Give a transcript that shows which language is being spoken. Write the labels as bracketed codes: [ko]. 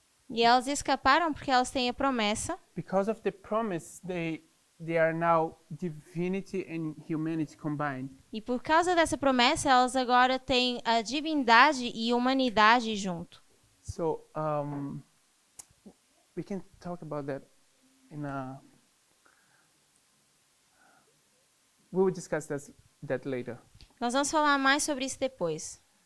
[pt] E elas escaparam porque elas têm a promessa. [en] Because of the promise, they are now divinity and humanity combined. [pt] E por causa dessa promessa, elas agora têm a divindade e humanidade junto. [en] So we can talk about that in a. We will discuss that later. [pt] Nós vamos falar mais sobre isso depois.